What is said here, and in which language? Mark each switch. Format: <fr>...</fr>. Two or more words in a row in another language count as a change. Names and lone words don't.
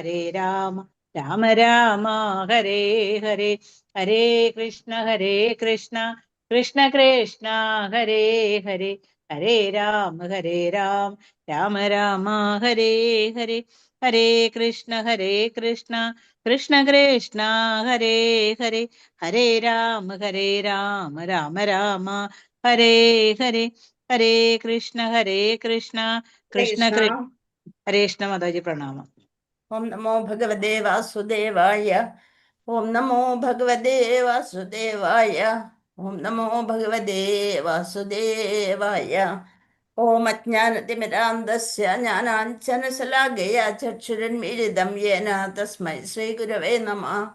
<sa>രാമ രാമ ഹരേ ഹരേ ഹരേ കൃഷ്ണ കൃഷ്ണ കൃഷ്ണ ഹരേ ഹരേ ഹരേ രാമ രാമ രാമ ഹരേ ഹരേ ഹരേ കൃഷ്ണ കൃഷ്ണ കൃഷ്ണ ഹരേ ഹരേ ഹരേ രാമ രാമ രാമ ഹരേ ഹരേ ഹരേ കൃഷ്ണ കൃഷ്ണ കൃഷ്ണ. കൃഷ്ണ ഹരേ കൃഷ്ണ മാതാജി പ്രണാമം. ഓം നമോ ഭഗവതേ വാസുദേവായ. ഓം നമോ ഭഗവതേ വാസുദേവായ. ഓം നമോ ഭഗവതേ വാസുദേവായ. ഓം അജ്ഞാനതിമിരാന്തസ്യ ജ്ഞാനാഞ്ജനശലാകയാ ചക്ഷുരുന്മീലിതം യേന തസ്മൈ ശ്രീഗുരവേ നമഃ.</sa>